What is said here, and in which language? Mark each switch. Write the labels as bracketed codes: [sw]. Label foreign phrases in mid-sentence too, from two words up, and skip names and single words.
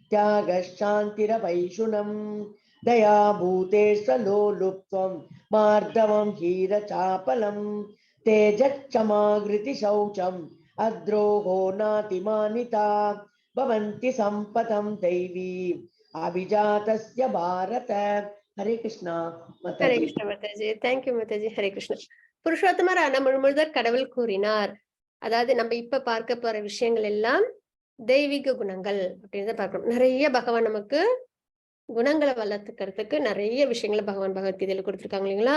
[sa] त्यागशान्तिरवैषुणम् दया भूतेष्वलोलुप्त्वं मार्दवं हीरचापलम् तेजक्षमागृति शौचम् अद्रोहो नातिमानिता भवन्ति सम्पदं दैवी अभिजातस्य भारत। हरे कृष्णा [ta] ஹரே माताजी। கிருஷ்ண மாதாஜி. தேங்க்யூ மாதாஜி. ஹரே கிருஷ்ண. புருஷோத்தமரான முழுமுதற் கடவுள் கூறினார். அதாவது நம்ம இப்ப பார்க்க போற விஷயங்கள் எல்லாம் தெய்வீக குணங்கள் அப்படின்னு பார்க்கணும். நிறைய பகவான் நமக்கு குணங்களை வளர்த்துக்கிறதுக்கு நிறைய விஷயங்களை பகவான் பகவத்கீதையில கொடுத்துருக்காங்க இல்லைங்களா?